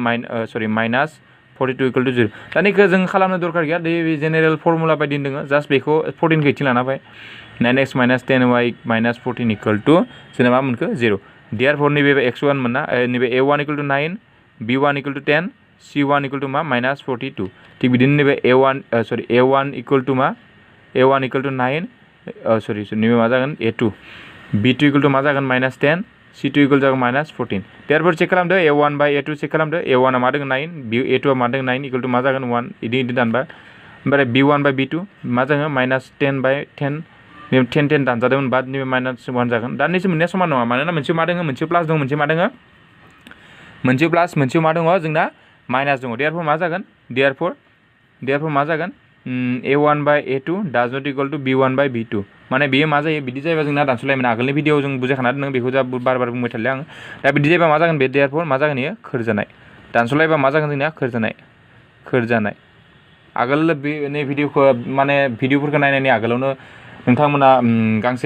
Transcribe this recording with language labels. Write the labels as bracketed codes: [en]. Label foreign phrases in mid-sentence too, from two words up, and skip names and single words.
[brx] -42 = 0 दा नैखौ जों खालामनो दरकार गैया बे [en] general formula [brx] बायदि दङ जास्ट बेखौ 14 खौ इथिं लाना फै 9x - 10y - 14 = जोंना मा मोनखो 0 देयारफोर नैबे x1 मोनना नैबे a1 = 9 b1 = 10 c1 = मा -42 थिग बिदिनो नैबे a1 = मा a1 = 9 नैबे मा जागोन a2 b2 = मा जागोन -10 c2 = जागोन -14 देयारफोर चेक खालामदो a1 बाय a2 चेक खालामदो a1 आ मा दङ 9 a2 आ मा दङ 9 = मा जागोन 1 इदि दानबा ओमफ्राय b1 बाय b2 मा जागोन -10/10 10 दानजादोंमोन बाद नैबे -1 जागोन दा नैसो मोननाया समान नङा मानोना मोनसे मा दङ मोनसे प्लास दङ मोनसे मा दङ मोनसे प्लास मोनसे मा दङ जोंना माइनास दङ देयारफोर मा जागोन देयारफोर मा जागोन a1 बाय a2 [en] does not equal to [brx] b1 बाय b2 माने बेयो मा जायो बिदि जायोबा जोंना दानसलायमोन आगोलनि भिडिअ जों बुजायखाना दोनदों बेखौ जा बार बुंबाय थाले आं दा बिदि जायोबा मा जागोन बे देयारफोर मा जागोन इयो खोरजानाय दानसलायबा मा जागोन जोंनिया खोरजानाय आगोल बे नै भिडिअखौ माने भिडिअफोरखौ नायनायनि आगोलावनो नोंथांमोना गांसे